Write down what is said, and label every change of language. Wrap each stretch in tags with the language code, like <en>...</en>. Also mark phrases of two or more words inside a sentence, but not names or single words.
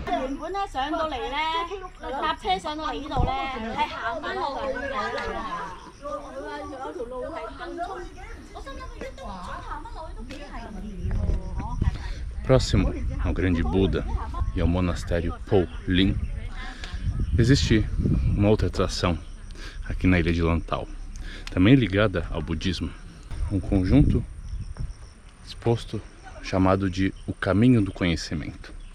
<yue>原本咧上到嚟咧，搭車上到嚟呢度咧，係行翻落去嘅。佢話有條路係東涌，我心諗佢一東涌行翻落去都幾係喎。</yue> <pt>Próximo ao Grande Buda e ao monastério Po Lin, existe uma outra atração aqui na ilha de Lantau, também ligada ao budismo, um conjunto exposto chamado de o Caminho do Conhecimento.</pt>